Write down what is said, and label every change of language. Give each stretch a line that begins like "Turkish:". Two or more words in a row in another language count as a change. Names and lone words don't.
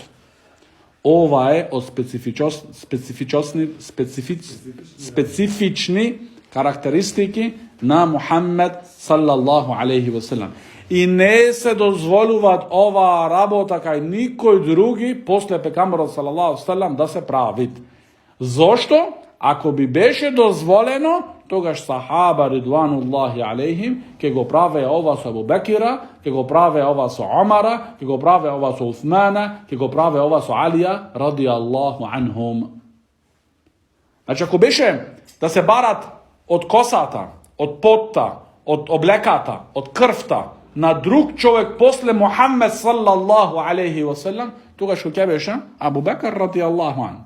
Macedonian: Ова е од специфични карактеристики на Мухаммед
Arabic: صلى الله عليه وسلم.
Macedonian: И не се дозволуваат ова работа кај никој други после пекамберот
Arabic: صلى الله عليه وسلم
Macedonian: да се прави. Зошто? Ако би беше дозволено, тогаш
Arabic: صحابة رضوان الله عليهم
Macedonian: ќе го праве ова со Абу Бекира, ќе го праве ова со Омара, ќе го праве ова со Усмана, ќе го праве ова со Алија
Arabic: رضي الله عنهم.
Macedonian: Значи, ако беше да се барат од косата, од потта, од облеката, од крвта на друг човек после Мухаммед
Arabic: صلى الله عليه وسلم,
Macedonian: тогаш ќе беше Абу Бекр
Arabic: رضي الله عنه.